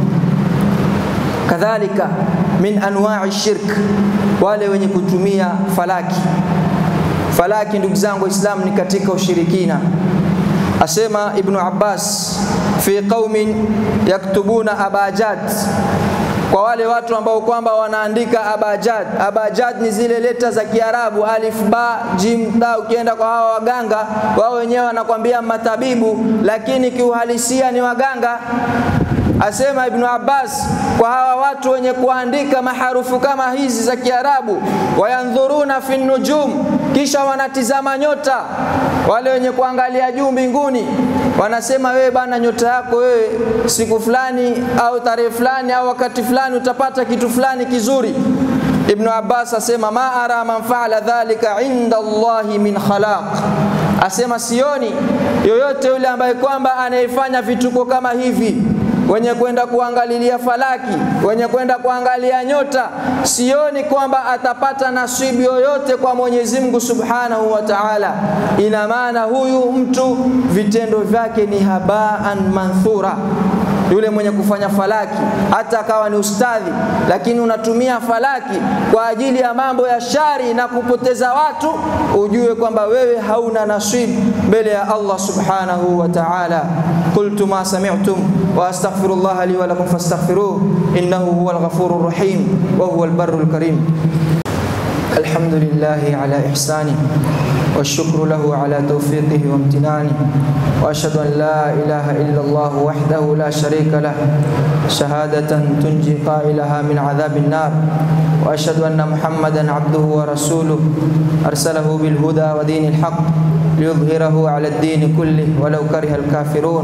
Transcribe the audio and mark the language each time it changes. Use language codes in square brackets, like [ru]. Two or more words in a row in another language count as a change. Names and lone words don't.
[ar] كذلك من أنواع شرك, [sw] wale wenye kutumia falaki. Falaki, ndugu zangu Waislamu, ni katika ushirikina. Asema Ibn Abbas, [ar] في قوم يكتبون أبجد, [sw] kwa wale watu ambao kwamba wanaandika abajad. Abajad ni zile leta za Kiarabu, [ar] ألف باء جيم تاء. [sw] Ukienda kwa hawa waganga, wao wenyewe wanakuambia matabibu, lakini kiuhalisia ni waganga. Asema Ibn Abbas, kwa hawa watu wenye kuandika maharufu kama hizi za Kiarabu, [ar] وينظرون في النجوم, [sw] kisha wanatizama nyota. Wale wenye kuangalia juu mbinguni wanasema, wewe bana, nyota yako wewe siku fulani au tarehe fulani au wakati fulani utapata kitu fulani kizuri. Ibn Abbas asema, [ar] ما أرى من فعل ذلك عند الله من خلاق. [sw] Asema sioni yoyote yule ambaye kwamba anayefanya vituko kama hivi, wenye kwenda kuangalilia falaki, wenye kwenda kuangalia nyota, sioni kwamba atapata nasibu yoyote kwa Mwenyezi Mungu [ar] سبحانه وتعالى. [sw] Ina maana huyu mtu vitendo vyake ni [ar] هباء منثورا. [sw] Yule mwenye kufanya falaki, hata akawa ni ustadhi, lakini unatumia falaki kwa ajili ya mambo ya shari na kupoteza watu, ujue kwamba wewe hauna nasibu mbele ya Allah [ar] سبحانه وتعالى. قلت ما سمعتم وأستغفر الله لي ولكم فاستغفروه إنه هو الغفور الرحيم وهو البر الكريم. الحمد لله على إحسانه والشكر له على توفيقه وامتنانه، وأشهد أن لا إله إلا الله وحده لا شريك له شهادة تنجي قائلها من عذاب النار، وأشهد أن محمدا عبده ورسوله أرسله بالهدى ودين الحق ليظهره على الدين كله ولو كره الكافرون.